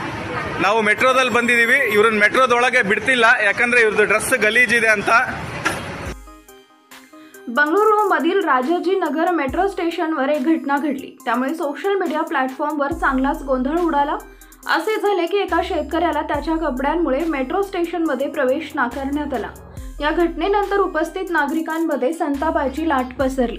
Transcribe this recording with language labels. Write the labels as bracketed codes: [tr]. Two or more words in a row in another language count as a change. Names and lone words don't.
[kn] ನಾವು ಮೆಟ್ರೋದಲ್ಲಿ ಬಂದಿದ್ದೀವಿ. ಇವ್ರನ್ನ ಮೆಟ್ರೋದೊಳಗೆ ಬಿಡ್ತಿಲ್ಲ, ಯಾಕಂದ್ರೆ ಇವ್ರದ್ದು ಡ್ರೆಸ್ ಗಲೀಜಿದೆ ಅಂತ. [mr] बंगळुरूमधील राजाजी नगर [en] metro stationवर [mr] एक घटना घडली. त्यामुळे [en] social media platformवर [mr] चांगलाच गोंधळ उडाला. असे झाले की एका शेतकऱ्याला त्याच्या कपड्यांमुळे [en] metro stationमध्ये [mr] प्रवेश नाकारण्यात आला. या घटनेनंतर उपस्थित नागरिकांमध्ये संतापाची लाट पसरली.